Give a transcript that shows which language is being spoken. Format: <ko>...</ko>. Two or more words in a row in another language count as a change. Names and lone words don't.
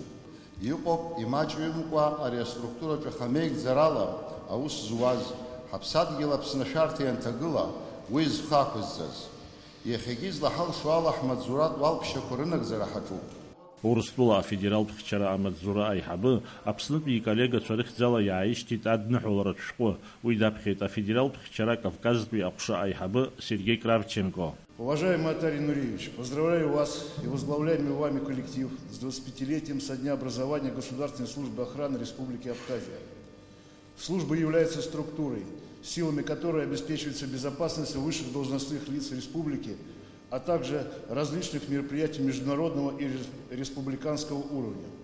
<ab>Иҟоуп имаҷҩымкәа ари аструктураҿы хамеигӡарала аус зуаз ҳаԥсадгьыл Аԥсны ашәарҭа ианҭагыла уи зхақәызҵаз. Иахьагьы излаҳалшо ала ҳмаҵзуратә уалԥшьақәа рынагӡара ҳаҿуп. Урыстәыла афедералтә Амаҵзура аиҳабы Аԥснытәи иколлегацәа рыхьӡала иааишьҭит адныҳәаларатә шәҟәы. Уи даԥхьеит афедералтә Кавказтәи аҟәша аиҳабы Сергей Кравченко.</ab> <ru>Уважаемый Атарий Нуриевич, поздравляю вас и возглавляемый вами коллектив с 25-летием со дня образования Государственной службы охраны Республики Абхазия. Служба является структурой, силами которой обеспечивается безопасность высших должностных лиц республики, а также различных мероприятий международного и республиканского уровня.</ru>